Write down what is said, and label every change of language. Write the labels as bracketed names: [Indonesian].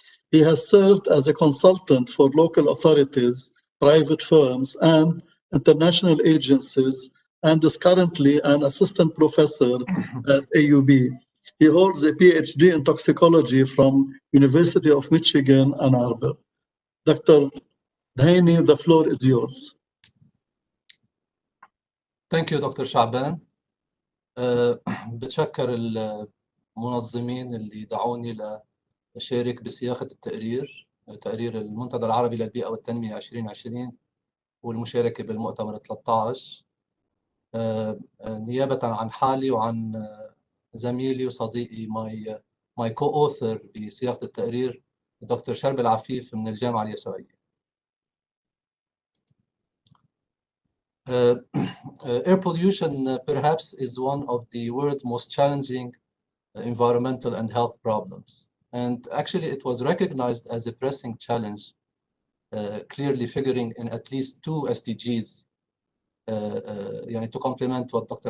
[English] He has served as a consultant for local authorities, private firms, and international agencies, and is currently an assistant professor at AUB. He holds a PhD in toxicology from University of Michigan, Ann Arbor. Dr. Dheini, the floor is yours. Thank you, Dr. Shaaban. [Arabic] بتشكر المنظمين اللي دعوني لأشارك بصياغة التقرير، تقرير المنتدى العربي للبيئة والتنمية 2020 والمشاركة بالمؤتمر 13 نيابة عن حالي وعن زميلي وصديقي [English] my co-author [Arabic] بصياغة التقرير دكتور شرب العفيف من الجامعة اليسوعية. [English] Air pollution perhaps is one of the world's most challenging environmental and health problems. And actually it was recognized as a pressing challenge, clearly figuring in at least 2 SDGs to complement what Dr.